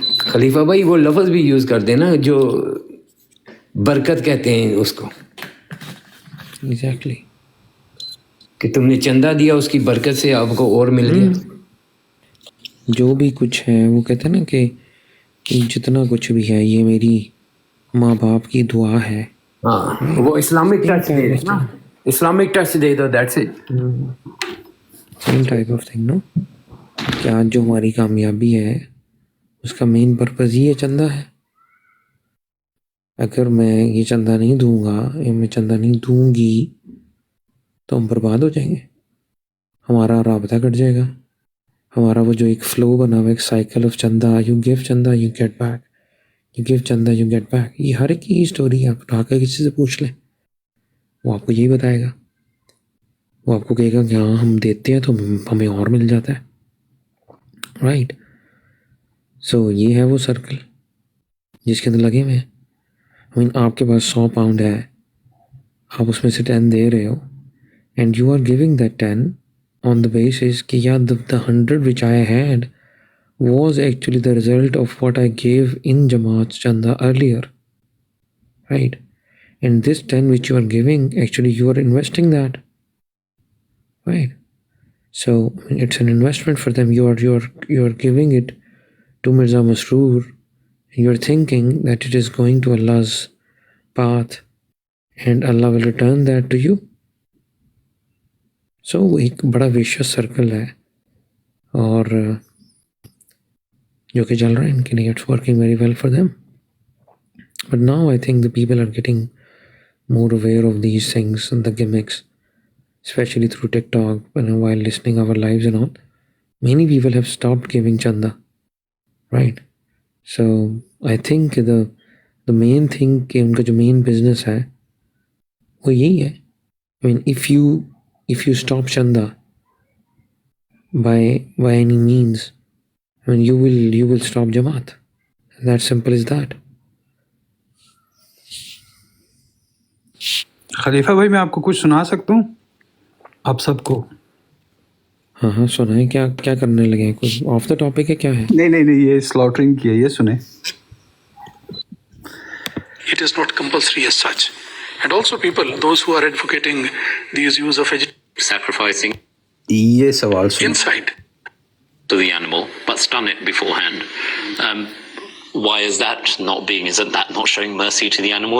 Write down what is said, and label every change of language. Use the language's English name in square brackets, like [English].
[Urdu] خلیفہ بھائی وہ لفظ بھی یوز کر دینا جو برکت کہتے ہیں اس کو. [English] Exactly. [Urdu] کہ تم نے چندہ دیا اس کی برکت سے آپ کو اور مل گیا. جو بھی کچھ ہے وہ کہتے ہیں نا کہ جتنا کچھ بھی ہے یہ میری ماں باپ کی دعا ہے. ہاں وہ اسلامک ٹچ دے دو نا, Islamic touch they do, [English] That's it. Same type of thing [Urdu] نا, کہ آج جو ہماری کامیابی ہے اس کا مین پرپز یہ چندہ ہے. اگر میں یہ چندہ نہیں دوں گا یا میں چندہ نہیں دوں گی تو ہم برباد ہو جائیں گے, ہمارا رابطہ کٹ جائے گا, ہمارا وہ جو ایک فلو بنا ہوا ایک سائیکل آف چندہ, [English] you give chanda you get back, [Urdu] you give چندہ یو گیٹ بیک. یہ ہر ایک کی اسٹوری آپ اٹھا کر کسی سے پوچھ لیں, وہ آپ کو یہی بتائے گا. وہ آپ کو کہے گا کہ ہاں ہم دیتے ہیں تو ہمیں اور مل جاتا ہے, رائٹ. سو یہ ہے وہ سرکل جس کے اندر لگے ہوئے ہیں. آپ کے پاس 100 پاؤنڈ ہے, آپ اس میں سے 10 دے رہے ہو, [English] And you are giving that 10 on the basis کہ yeah, the 100 which I had was actually the result of what I gave in Jamaat Chanda earlier. right? And this 10 which you are giving, actually you are investing that, right? So it's an investment for them. You are giving it to Mirza Masroor, and you are thinking that it is going to Allah's path and Allah will return that to you. [Urdu] So ایک بڑا vicious circle ہے اور جو کہ چل رہا ہے ان کے لیے. [English] It's working very well for them. But now I think the people are getting more aware of these things and the gimmicks, especially through TikTok and while listening our lives and all. Many people have stopped giving chanda, right? So I think the main thing [Urdu] کہ ان کا جو main business ہے وہ یہی ہے. [English] I mean, if you stop chanda by any means, I mean you will stop Jamaat. That simple as that. [Urdu] خلیفہ بھائی میں آپ کو کچھ سنا سکتا ہوں آپ سب کو؟ ہاں سنائیں. کیا کرنے لگے ہیں؟ کچھ آف دا ٹاپک ہے کیا ہے؟ نہیں یہ سلاٹرنگ کی ہے، یہ سنیں. [English] It is not compulsory as such. And also people, those who are advocating these use of sacrificing [Urdu] یہ سوال سنیں. [English] inside to the animal, but stun it beforehand. Why is that not being? Isn't that not showing mercy to the animal?